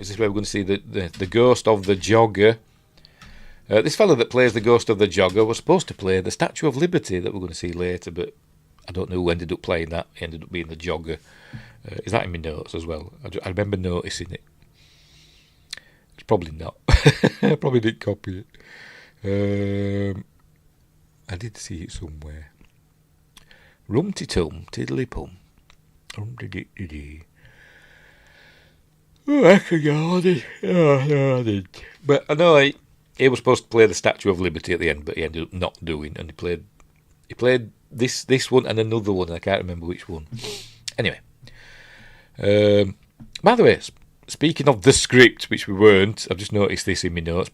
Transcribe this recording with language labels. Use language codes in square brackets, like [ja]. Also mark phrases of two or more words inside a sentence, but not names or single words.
[en] Is this where we're going to see the ghost of the jogger? This fella that plays the ghost of the jogger was supposed to play the Statue of Liberty that we're going to see later, but I don't know who ended up playing that. He ended up being the jogger. Is that in my notes as well? I remember noticing it. It's probably not. I probably didn't copy it. I did see it somewhere. Rum-ti-tum, tiddly-pum. Rum-ti-di-di-di. Oh, I forgot it. Oh, no, I didn't. But I know he was supposed to play the Statue of Liberty at the end, but he ended up not doing, and he played this one and another one, and I can't remember which one. Anyway, by the way, speaking of the script, which we weren't, I've just noticed this in my notes.